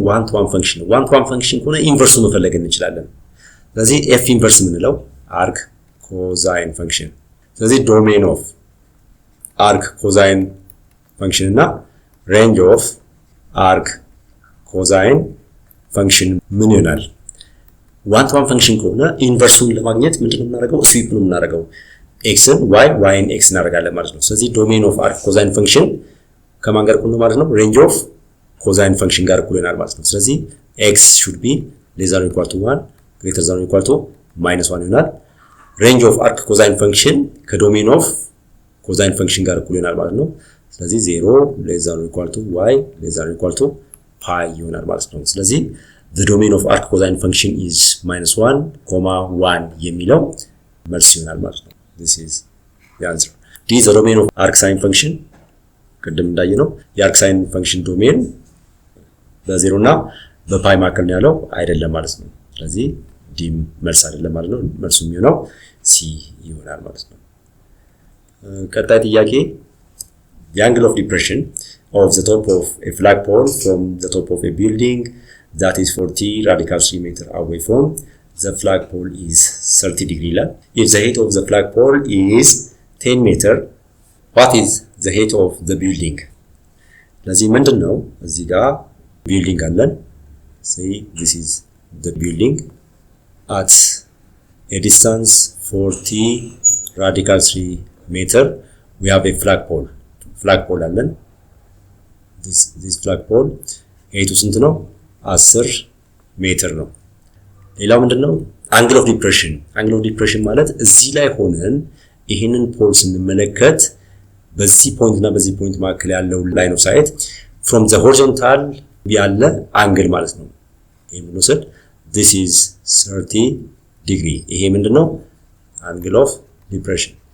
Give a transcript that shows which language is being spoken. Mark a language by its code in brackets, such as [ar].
[am] ዋን ቱ ዋን ፈንክሽን ነው። ዋን ቱ ዋን ፈንክሽን ከሆነ ኢንቨርሱ መፈለግ እንችላለን። ስለዚህ f ኢንቨርስ ምንለው arc cosine function። ስለዚህ ዶሜን ኦፍ arc cosine function እና range of arc cosine function ምን ይሆናል? ዋን ቱ ዋን ፈንክሽን ከሆነ ኢንቨርሱን ለማግኘት ምንድነው የምናደርገው? ስዊፕ ነው የምናደርገው። xን y yn x እናደርጋለን ማለት ነው። ስለዚህ ዶሜን ኦፍ arc cosine function ከማን ጋር እኩል ነው ማለት ነው? ሬንጅ ኦፍ ኮሳይን ፈንክሽን ጋር እኩል ይሆናል ማለት ነው። ስለዚህ [en] x should be less than or equal to 1 greater than or equal to -1 [am] ይሆናል። ሬንጅ ኦፍ arc cosine function ከዶሜን ኦፍ ኮሳይን ፈንክሽን ጋር እኩል ይሆናል ማለት ነው። ስለዚህ [en] 0 less than or equal to y less than or equal to pi [am] ይሆናል ማለት ነው። ስለዚህ [en] the domain of arc cosine function is -1, 1 [am] የሚለው መልስ ይሆናል ማለት ነው። [en] this is the answer. D is the domain of arc sine function. [am] ቅድም እንዳየነው የአርክ ሳይን ፈንክሽን ዶሜን በ0 እና በፓይ መካከል ነው ያለው አይደለም ማለት ነው። ስለዚህ ዲ መልስ አይደለም ማለት ነው። መልሱ የሚሆነው ሲ ይሆናል ማለት ነው። ቀጣይ ጥያቄ [en] the angle of depression of the top of a flagpole from the top of a building that is 40 radical 3 meter away from the flagpole is 30 degree. If the height of the flagpole is 10 meter, what is the height of the building? [am] ለዚህ ምንድነው እዚህ ጋር ቢልዲንግ አለን። [en] say this is the building at a distance 40 radical 3 meter. We have a flagpole [am] አለን። [en] this flagpole height [am] ስንት ነው? 10 ሜትር ነው። ሌላው ምንድነው? [en] angle of depression. [am] angle of depression ማለት እዚህ ላይ ሆነን ይሄንን ፖል ስንመለከት በዚህ ፖይንት እና በዚህ ፖይንት መካከል ያለው ላይን ኦፍ ሳይት [en] from the horizontal [am] ያለ አንግል ማለት ነው። ይሄ ምን ወሰድ? [en] this is 30 degree. [am] ይሄ ምንድነው? [en] angle of depression.